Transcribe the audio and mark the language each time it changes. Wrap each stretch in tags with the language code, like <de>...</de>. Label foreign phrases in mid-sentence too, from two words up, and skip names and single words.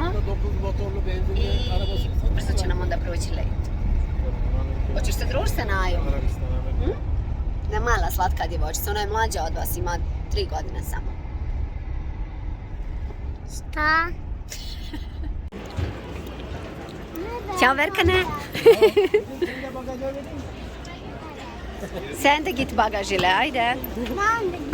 <bs>I brzo će nam onda proći let. Hoćeš se družiti sa Najom? Da, mala slatka djevojčica, ona je mlađa od vas, ima 3 godine samo. Šta? Ćao Verkane!</bs> <tr>Sen de git bagaj ile, ajde! Ben de</tr>